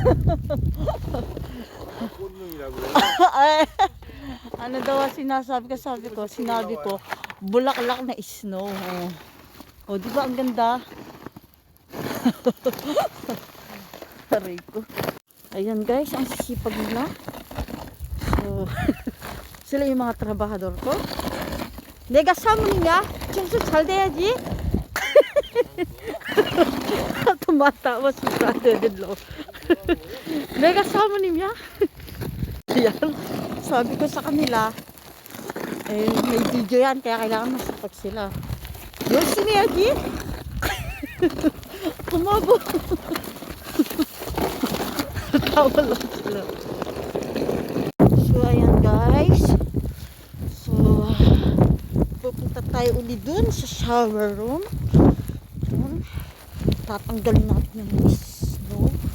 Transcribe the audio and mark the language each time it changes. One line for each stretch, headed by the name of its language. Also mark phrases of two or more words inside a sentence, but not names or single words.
Filipino: Ano daw sinasabi ko? Sinabi ko, bulaklak na snow. Oh, di ba ang ganda? Aray ko. Ayan guys, ang sisipag nila. So, sila yung mga trabahador ko.
Korean: 내가 사모님이야. 청소 잘 돼야지.
Filipino: Tumatawa si brother-in-law.
Korean: 내가 사모님이야.
Filipino: Yan. Sabi ko sa kanila, eh, may video yan, kaya kailangan masapag sila.
Korean: 열심히 해야지.
Filipino: Kumabo. Tawa lang sila. So, ayan guys. So, pupunta tayo uli dun sa shower room. Tatanggalin natin yung snow.